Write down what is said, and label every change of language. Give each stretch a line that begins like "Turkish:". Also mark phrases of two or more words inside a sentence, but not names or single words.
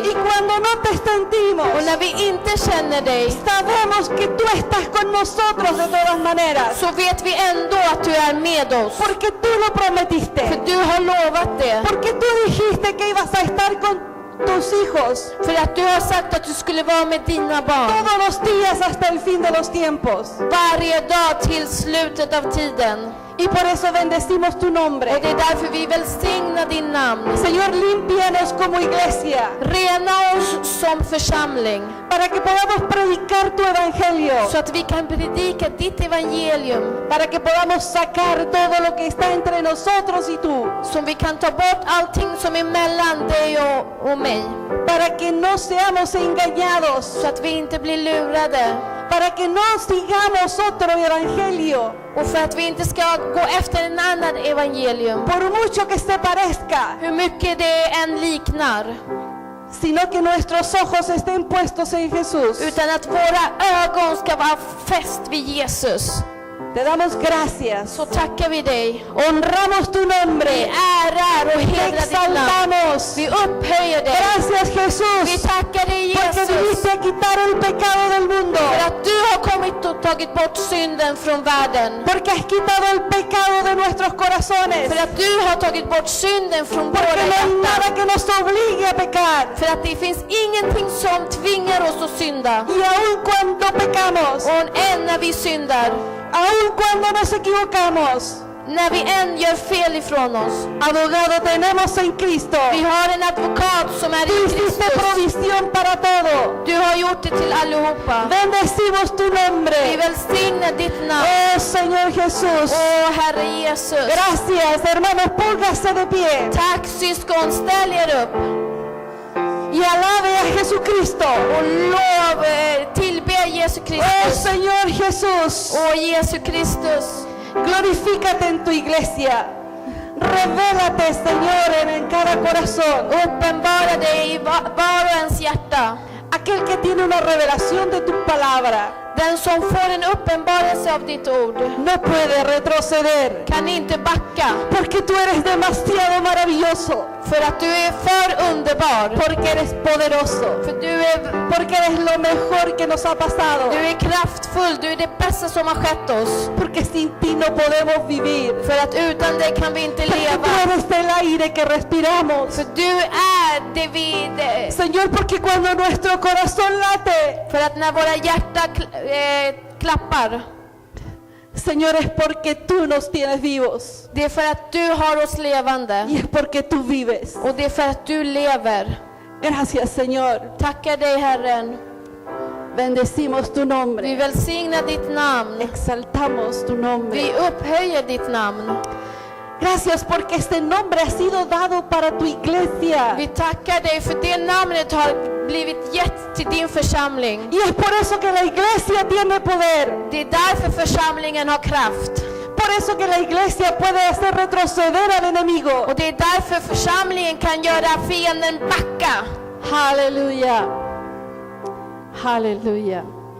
Spanish: Y cuando no te sentimos,
Swedish: Och när vi inte känner dig,
Spanish: sabemos que tú estás con nosotros de todas maneras,
Swedish: så vet vi ändå att du är med oss.
Spanish: porque tú lo
Swedish: För
Spanish: prometiste,
Swedish: du har lovat det.
Spanish: porque tú dijiste que ibas a estar con tus hijos
Swedish: För att du har sagt att du skulle vara med dina barn.
Spanish: todos los días hasta el fin de los tiempos.
Swedish: Varje dag till slutet av tiden.
Spanish: Y por eso bendecimos tu
Swedish: Och
Spanish: nombre.
Swedish: det är därför vi välsignar din namn.
Spanish: Señor, límpianos como iglesia,
Swedish: Rena oss som församling.
Spanish: para que podamos predicar tu evangelio,
Swedish: Så att vi kan predika ditt evangelium.
Spanish: para que podamos sacar todo lo que está entre nosotros y tú,
Swedish: Så vi kan ta bort allting som är mellan dig och mig.
Spanish: para que no seamos engañados,
Swedish: Så att vi inte blir lurade.
Spanish: para que no sigamos otro evangelio,
Swedish: Och för att vi inte ska gå efter en annan evangelium.
Spanish: por mucho que se parezca,
Swedish: Hur mycket det än liknar.
Spanish: sino que nuestros ojos estén puestos en Jesús.
Swedish: Utan att våra ögon ska vara fäst vid Jesus.
Spanish: Te damos gracias,
Swedish: Så tackar vi dig.
Spanish: honramos tu
Swedish: Vi
Spanish: nombre,
Swedish: ärar och
Spanish: te
Swedish: hedrar ditt namn.
Spanish: exaltamos.
Swedish: Vi upphöjer dig.
Spanish: Gracias,
Swedish: Vi
Spanish: Jesús,
Swedish: tackar dig,
Spanish: porque
Swedish: Jesus.
Spanish: viniste a quitar el pecado del mundo,
Swedish: För att du har kommit och tagit bort synden från världen.
Spanish: porque has quitado el pecado de nuestros corazones,
Swedish: För att du har tagit bort synden från
Spanish: porque
Swedish: våra
Spanish: no hay
Swedish: hjärtan.
Spanish: nada que nos obligue a pecar.
Swedish: För att det finns ingenting som tvingar oss att synda.
Spanish: Y aun cuando pecamos,
Swedish: Och än när vi syndar,
Spanish: aun cuando nos equivocamos,
Swedish: när vi än gör fel ifrån oss,
Spanish: abogado tenemos en Cristo.
Swedish: vi har en advokat som är
Spanish: Tú
Swedish: i
Spanish: hiciste
Swedish: Kristus.
Spanish: provisión para todo.
Swedish: Du har gjort det till allihopa.
Spanish: Bendecimos tu
Swedish: Vi
Spanish: nombre.
Swedish: välsignar ditt namn.
Spanish: Oh Señor Jesús.
Swedish: Åh Herre Jesus.
Spanish: Gracias, hermanos, póngase de pie
Swedish: Tack syskon, ställ er upp
Spanish: y alabe a Jesucristo.
Swedish: och tillbe Jesu
Spanish: Oh
Swedish: Kristus.
Spanish: Señor Jesús,
Swedish: Åh Jesu Kristus.
Spanish: glorifícate en tu iglesia. Revélate, Señor, en cada corazón.
Swedish: Uppenbara dig i var och ens hjärta.
Spanish: Aquel que tiene una revelación de tu palabra,
Swedish: Den som får en uppenbarelse av ditt ord
Spanish: no puede retroceder,
Swedish: kan inte backa,
Spanish: porque tú eres demasiado maravilloso,
Swedish: för att du är för underbar,
Spanish: porque eres poderoso,
Swedish: för du är
Spanish: porque eres lo mejor que nos ha pasado,
Swedish: Du är kraftfull, du är det bästa som har skett oss.
Spanish: porque sin ti no podemos vivir,
Swedish: För att utan dig kan vi inte
Spanish: porque
Swedish: leva.
Spanish: tú eres el aire que respiramos.
Swedish: För du är det vi...
Spanish: Señor, porque cuando nuestro corazón late,
Swedish: För att när våra hjärtan klappar,
Spanish: Señor, es porque tú nos tienes vivos
Swedish: det är för att du har oss levande.
Spanish: y es porque tú vives.
Swedish: Och det är för att du lever.
Spanish: Gracias, Señor.
Swedish: Tackar dig, Herren.
Spanish: Bendecimos tu
Swedish: Vi
Spanish: nombre,
Swedish: välsignar ditt namn.
Spanish: exaltamos tu nombre.
Swedish: Vi upphöjer ditt namn.
Spanish: Gracias porque este nombre ha sido dado para tu iglesia.
Swedish: Vi tackar dig för det namnet har blivit gett till din församling.
Spanish: Y es por eso que la iglesia tiene poder.
Swedish: Det är därför församlingen har kraft.
Spanish: Por eso que la iglesia puede hacer retroceder al enemigo.
Swedish: Och det är därför församlingen kan göra fienden backa.
Spanish: Aleluya. Aleluya.